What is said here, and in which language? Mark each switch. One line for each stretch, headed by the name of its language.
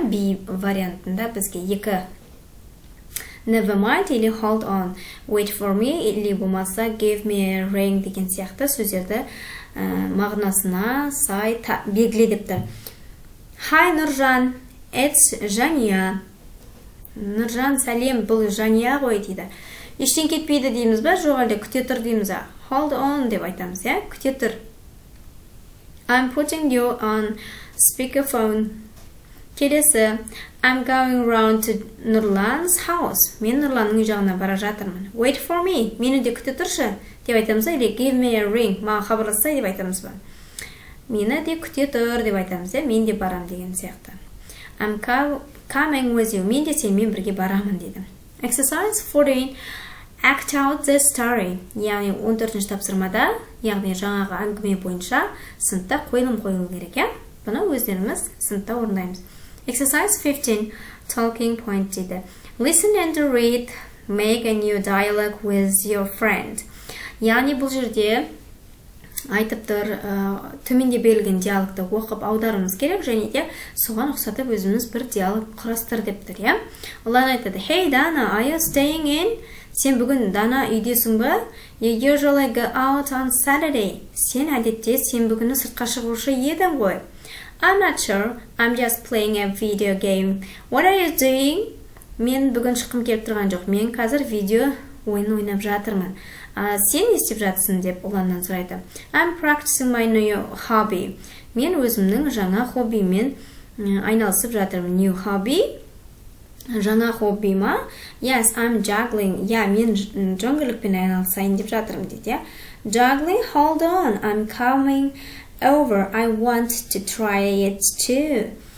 Kazakh: B вариантында бізге 2
English: never mind
Kazakh: или
English: hold on, wait for me
Kazakh: или болмаса
English: give me a ring
Kazakh: деген сияқты сөздерді мағынасына сай белгіле деп тұр.
English: Hi Нұржан, it's Жания.
Kazakh: Нұржан, сәлем, бұл Жания ғой, дейді. Ештен кетпейді дейміз ба, жоқ әлде күте тұр дейміз ба?
English: Hold on
Kazakh: деп айтамыз, я? Күте тұр.
English: I'm putting you on speakerphone. Келесі, I'm going round to Нұрлан's house.
Kazakh: Мен Нұрланның үй жағына бара жатырмын.
English: Wait for me.
Kazakh: Мені де күте тұршы деп айтамыз ба, или
English: give me a ring.
Kazakh: Маған хабарласса деп айтамыз ба. Мені де күте тұр деп айтамыз, мен де барам деген сияқты.
English: I'm coming with you.
Kazakh: Мен де сенімен бірге барамын дейді.
English: Exercise 14. Act out the story.
Kazakh: Яғни 14-ші тапсырмада, яғни жаңағы әңгіме бойынша сыныпта қойылым қойылу керек, Бұны өздеріміз сыныпта орындаймыз.
English: Exercise 15. Talking point дейді. Listen and read. Make a new dialogue with your friend.
Kazakh: Яғни бұл жерде айтып тұр, төменде берілген диалогты оқып аударуымыз керек, және де соған ұқсатып өзіміз бір диалог құрастыр деп тұр, Олар айтады,
English: Hey Dana, are you staying in?
Kazakh: Сен бүгін Дана үйдесің бе?
English: You usually go out on Saturday.
Kazakh: Сен әдетте сен бүгіні сыртқа шығушы едің ғой.
English: I'm not sure. I'm just playing a video game. What are you doing?
Kazakh: Мен бүгін шыққым келіп тұрған жоқ. Мен қазір видео ойын ойнап жатырмын. Сен не істеп жатсың деп ұланнан сұрайды.
English: I'm practicing my new hobby.
Kazakh: Мен өзімнің жаңа хоббимен айналысып жатырмын.
English: New hobby.
Kazakh: Жаңа хобби ма?
English: Yes, I'm juggling.
Kazakh: Мен жонглікпен айналысайын деп жатырмын дейді.
English: Juggling? Hold on. I'm coming over. I want to try it too.